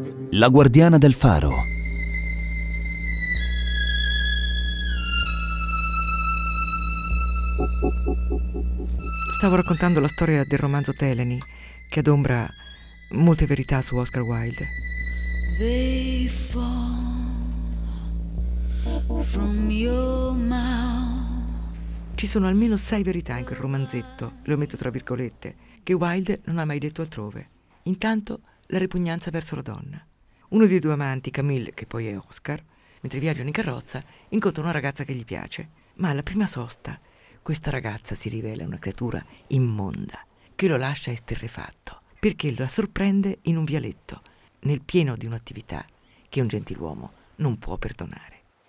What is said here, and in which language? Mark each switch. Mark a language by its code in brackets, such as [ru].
[it] La guardiana del faro. Stavo raccontando la storia del romanzo Teleni, che adombra molte verità su Oscar Wilde. [en] They fall from your mouth. [it] Ci sono almeno 6 verità in quel romanzetto, lo metto tra virgolette, che Wilde non ha mai detto altrove. Intanto, la ripugnanza verso la donna. Uno dei due amanti, Camille, che poi è Oscar, mentre viaggiano in carrozza, incontra una ragazza che gli piace. Ma alla prima sosta, questa ragazza si rivela una creatura immonda, che lo lascia esterrefatto, perché lo sorprende in un vialetto, nel pieno di un'attività che un gentiluomo non può perdonare.